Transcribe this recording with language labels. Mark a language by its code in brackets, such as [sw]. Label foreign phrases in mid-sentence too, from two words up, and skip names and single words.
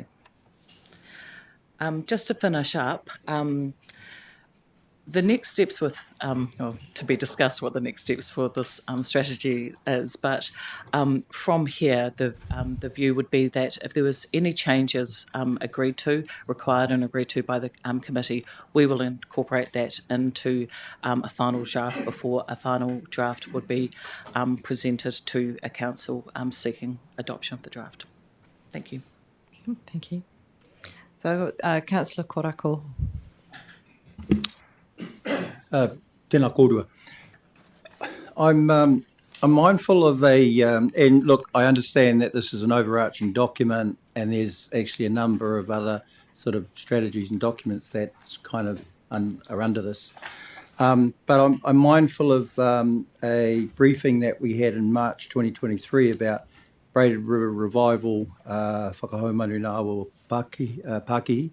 [en] Just to finish up, the next steps to be discussed what the next steps for this strategy is, but from here the view would be that if there was any changes required and agreed to by the committee, we will incorporate that into a final draft before a final draft would be presented to a council seeking adoption of the draft. Thank you. Thank you. So, Councillor Korako. [mi] Tēnā kōrua. [en] I'm mindful of and look, I understand that this is an overarching document and there's actually a number of other sort of strategies and documents that kind of are under this. But I'm mindful of a briefing that we had in March 2023 about Braided River Revival, [mi] Whakahaumanu nāua Pākihi.